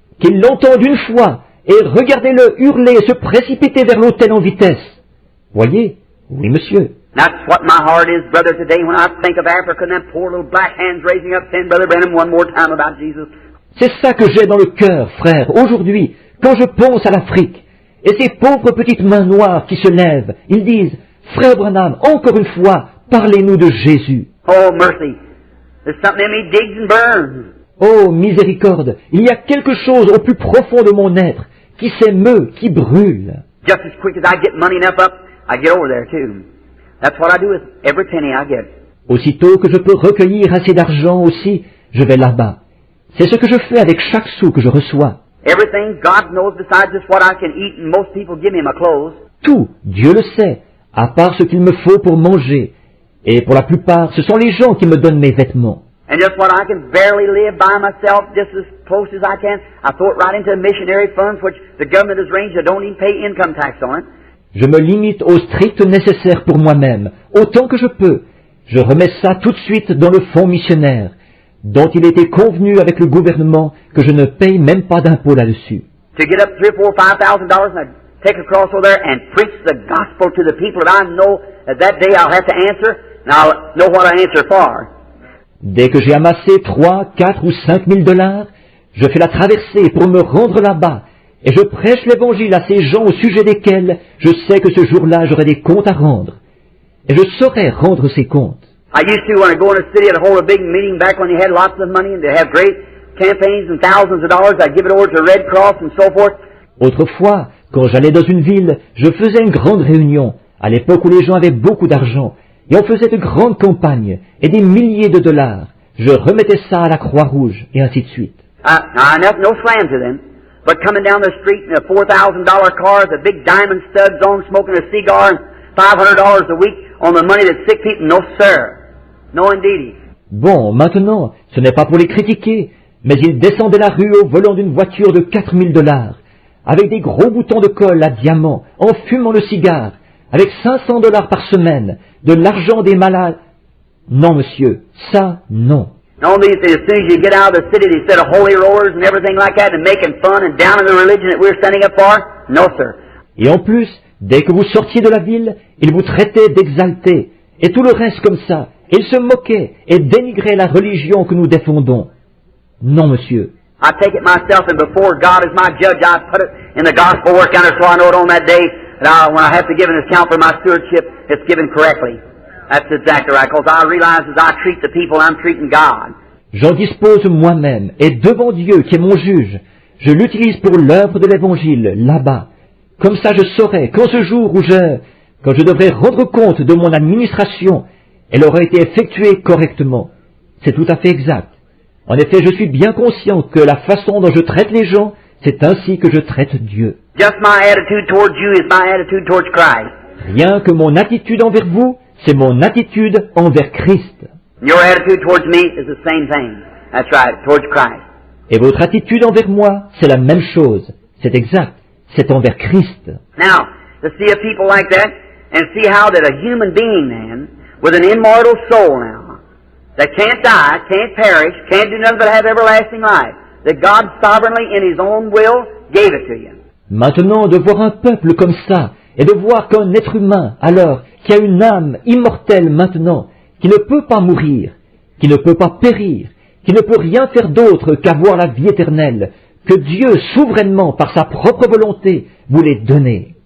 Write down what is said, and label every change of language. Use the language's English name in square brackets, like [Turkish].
[French] Qu'il l'entende une fois, et regardez-le hurler et se précipiter vers l'autel en vitesse. Voyez? Oui, monsieur. [English] That's what my heart is, brother, today when I think of Africa and them poor little black hands raising up saying, Brother Branham, one more time about Jesus. [French] C'est ça que j'ai dans le cœur, frère, aujourd'hui, quand je pense à l'Afrique, et ces pauvres petites mains noires qui se lèvent, ils disent, Frère Branham, encore une fois, parlez-nous de Jésus. [English] Oh, mercy. There's something in me digs and burns. [French] Oh, miséricorde, il y a quelque chose au plus profond de mon être qui s'émeut, qui brûle. [English] Just as quick as I get money enough up, I get over there too. That's what I do with every penny I get. [French] Aussitôt que je peux recueillir assez d'argent aussi, je vais là-bas. C'est ce que je fais avec chaque sou que je reçois. [English] Everything God knows besides just what I can eat, and most people give me my clothes. [French] Tout, Dieu le sait, à part ce qu'il me faut pour manger. Et pour la plupart, ce sont les gens qui me donnent mes vêtements. [English] And just what I can barely live by myself, just as close as I can, I throw it right into missionary funds, which the government has arranged. I don't even pay income tax on it. [French] Je me limite au strict nécessaire pour moi-même, autant que je peux. Je remets ça tout de suite dans le fonds missionnaire, dont il était convenu avec le gouvernement que je ne paye même pas d'impôt là-dessus. [English] To get up $3,000, $4,000, $5,000, and I take a cross over there and preach the gospel to the people that I know that day I'll have to answer, and I'll know what I answer for. [French] Dès que j'ai amassé 3, 4 ou 5 000 $, je fais la traversée pour me rendre là-bas, et je prêche l'évangile à ces gens au sujet desquels je sais que ce jour-là j'aurai des comptes à rendre. Et je saurai rendre ces comptes. [English] I used to, when I go in a city, I'd hold a big meeting back when they had lots of money and they have great campaigns and thousands of dollars. I'd give it over to Red Cross and so forth. [French] Autrefois, quand j'allais dans une ville, je faisais une grande réunion, à l'époque où les gens avaient beaucoup d'argent, et on faisait de grandes campagnes, et des milliers de $. Je remettais ça à la Croix-Rouge, et ainsi de suite. [English] No slam to them, but coming down the street in a $4,000 car with a big diamond studs on, smoking a cigar, and $500 a week on the money that sick people, no sir. No indeedy. [French] Bon, maintenant, ce n'est pas pour les critiquer, mais ils descendaient la rue au volant d'une voiture de 4 000 $, avec des gros boutons de colle à diamants, en fumant le cigare, avec 500 $ par semaine, de l'argent des malades. Non, monsieur, ça, non. [English] No, as soon as you get out of the city, they set of holy rollers and everything like that, and making fun and down in the religion that we're standing up for. No, sir. [French] Et en plus, dès que vous sortiez de la ville, ils vous traitaient d'exaltés, et tout le reste comme ça. Ils se moquaient et dénigraient la religion que nous défendons. Non, monsieur. [English] I take it myself, and before God as my judge, I put it in the gospel work counter so I know it on that day, that when I have to give an account for my stewardship, it's given correctly. That's exactly right, because I realize as I treat the people, I'm treating God. [French] J'en dispose moi-même, et devant Dieu, qui est mon juge, je l'utilise pour l'œuvre de l'Évangile, là-bas. Comme ça, je saurai qu'en ce jour où quand je devrais rendre compte de mon administration, elle aura été effectuée correctement. C'est tout à fait exact. En effet, je suis bien conscient que la façon dont je traite les gens, c'est ainsi que je traite Dieu. [English] Just my attitude towards you is my attitude towards Christ. [French] Rien que mon attitude envers vous, c'est mon attitude envers Christ. [English] Your attitude towards me is the same thing. That's right, towards Christ. [French] Et votre attitude envers moi, c'est la même chose. C'est exact. C'est envers Christ. [English] Now, to see a people like that, and see how that a human being, man, with an immortal soul now, that can't die, can't perish, can't do nothing but have everlasting life, that God sovereignly in His own will gave it to you. [French] Maintenant, de voir un peuple comme ça, et de voir qu'un être humain, alors, qui a une âme immortelle maintenant, qui ne peut pas mourir, qui ne peut pas périr, qui ne peut rien faire d'autre qu'avoir la vie éternelle, que Dieu, souverainement, par sa propre volonté, vous l'ait donnée.